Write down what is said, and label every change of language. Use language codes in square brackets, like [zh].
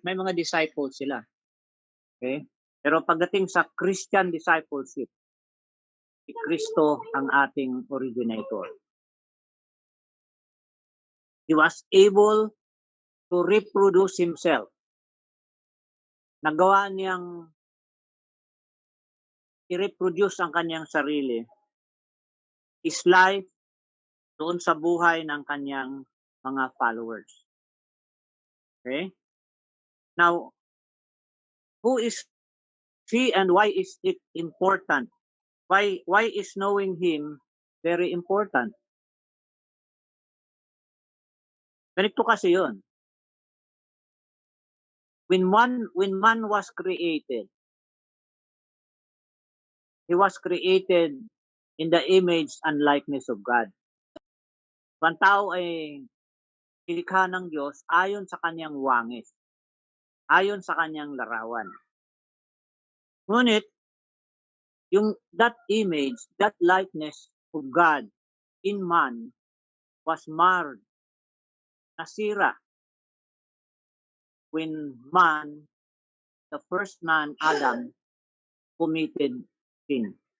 [tl] May mga disciple sila. Okay? Pero pagdating sa Christian discipleship, si Kristo ang ating originator. [en] He was able to reproduce himself. [tl] Nagawa niyang i-reproduce ang kanyang sarili, [en] his life, [tl] doon sa buhay ng kanyang mga followers. [en] Okay? Now, who is he and why is it important? Why is knowing him very important? [tl] Ganito kasi yun. [en] When man was created, he was created in the image and likeness of God. [tl] Ang tao ay nilikha ng Diyos ayon sa kanyang wangis, ayon sa kanyang larawan. [en] Ngunit, that image, that likeness of God in man was marred, [tl] nasira, [en] when man, the first man, Adam, committed sin.